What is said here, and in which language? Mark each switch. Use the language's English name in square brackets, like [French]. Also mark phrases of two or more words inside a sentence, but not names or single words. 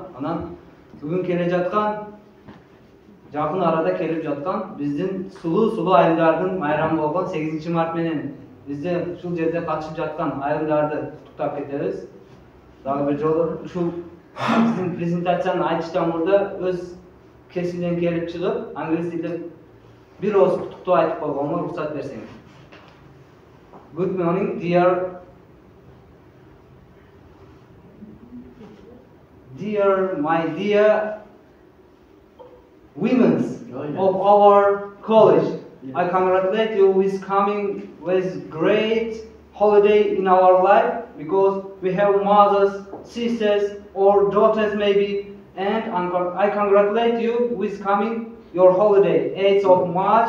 [Kyrgyz] Анан бүгүн келе жаткан жакын арада келип жаткан биздин сулуу айымдардын майрамы болгон 8 март менен бизде ушул жерде катышып жаткан айымдарды куттуктап кетебиз. Дагы бир жолу ушул биздин презентациянын айтыштан мурда өз кесимден келип чыгып, англис тилде бир аз куттуктоо айтып койгонго уруксат берсеңиz. [English] Good morning, my dear women of our college. I congratulate you with coming with great holiday in our life because we have mothers, sisters, or daughters maybe, and I congratulate you with coming your holiday, 8th of March.